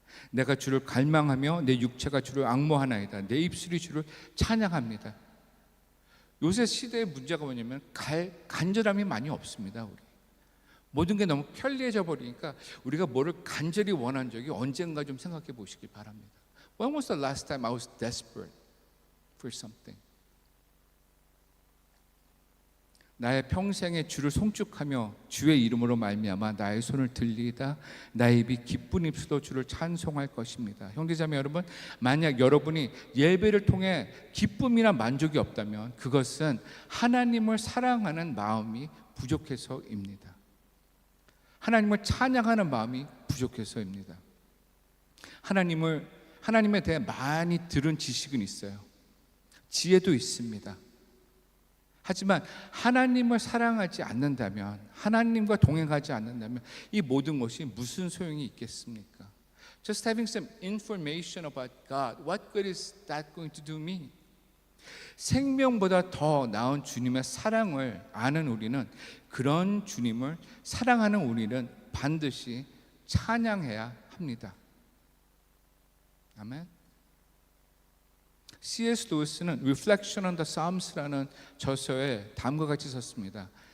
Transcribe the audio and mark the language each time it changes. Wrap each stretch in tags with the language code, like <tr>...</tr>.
<ko>내가 주를 갈망하며 내 육체가 주를 앙모하나이다. 내 입술이 주를 찬양합니다. 요새 시대의 문제가 뭐냐면 간절함이 많이 없습니다. 우리 모든 게 너무 편리해져 버리니까 우리가 뭐를 간절히 원한 적이 언젠가 좀 생각해 보시기 바랍니다.</ko> <en>When was the last time I was desperate for something?</en> <ko>나의 평생에 주를 송축하며 주의 이름으로 말미암아 나의 손을 들리다 나의 입이 기쁜 입술로 주를 찬송할 것입니다. 형제자매 여러분, 만약 여러분이 예배를 통해 기쁨이나 만족이 없다면 그것은 하나님을 사랑하는 마음이 부족해서입니다. 하나님을 찬양하는 마음이 부족해서입니다. 하나님에 대해 많이 들은 지식은 있어요. 지혜도 있습니다. 하지만 하나님을 사랑하지 않는다면, 하나님과 동행하지 않는다면 이 모든 것이 무슨 소용이 있겠습니까?</ko> <en>Just having some information about God, what good is that going to do me?</en> <ko>생명보다 더 나은 주님의 사랑을 아는 우리는, 그런 주님을 사랑하는 우리는 반드시 찬양해야 합니다. 아멘. C.S. 루이스는 Reflection on the Psalms라는 저서에 다음과 같이 썼습니다.</ko>